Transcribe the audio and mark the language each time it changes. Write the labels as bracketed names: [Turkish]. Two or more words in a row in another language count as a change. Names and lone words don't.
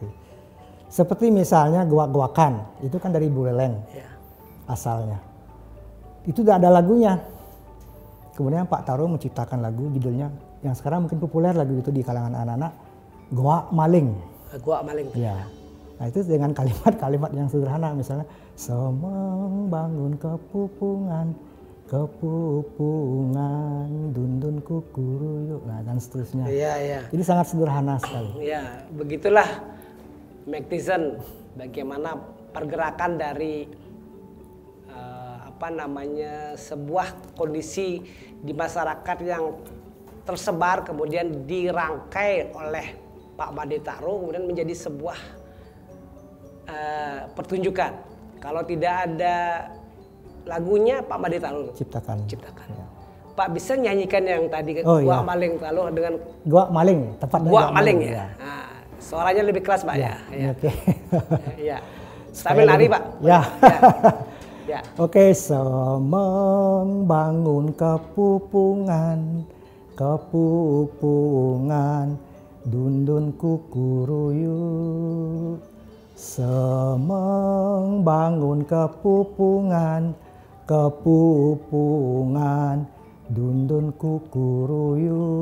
[Indonesian] Seperti misalnya guak-guakan, itu kan dari Buleleng asalnya. Itu tidak ada lagunya. Kemudian Pak Taro menciptakan lagu judulnya yang sekarang mungkin populer lagu itu di kalangan anak-anak, Goak Maling. Goak Maling. Ya. Nah itu dengan kalimat-kalimat yang sederhana misalnya [Balinese] semeng bangun kepupungan dundun kukuruyu, [Indonesian] nah dan seterusnya. Iya. Jadi sangat sederhana sekali. Ya, begitulah Magtisen bagaimana pergerakan dari sebuah kondisi di masyarakat yang tersebar kemudian dirangkai oleh Pak Madetaro kemudian menjadi sebuah pertunjukan. Kalau tidak ada lagunya Pak Madetaro ciptakan. Ya. Pak bisa nyanyikan yang tadi Goak Maling lalu dengan Goak Maling, tepatnya Goak Maling ya. Nah, Suaranya lebih keras Pak ya. Oke. Iya. Sambil nari Pak. Ya. Ya. Oke, [Balinese] semembangun kepupungan, dundun kukuruyu. Semembangun kepupungan, dundun kukuruyu.